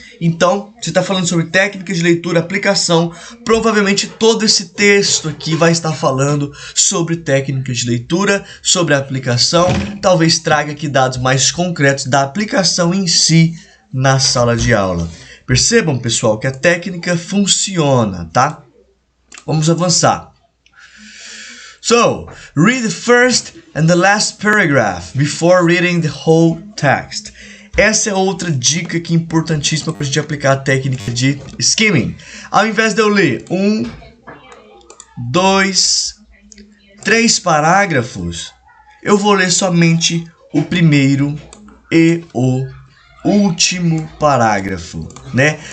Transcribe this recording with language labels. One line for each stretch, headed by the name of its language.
Portuguese: Então, se está falando sobre técnicas de leitura, aplicação, provavelmente todo esse texto aqui vai estar falando sobre técnicas de leitura, sobre a aplicação. Talvez traga aqui dados mais concretos da aplicação em si na sala de aula. Percebam, pessoal, que a técnica funciona, tá? Vamos avançar.
English: So, read the first and the last paragraph before reading the whole text.
Portuguese: Essa é outra dica que é importantíssima para a gente aplicar a técnica de skimming. Ao invés de eu ler 1, 2, 3 parágrafos, eu vou ler somente o primeiro e o último parágrafo, né?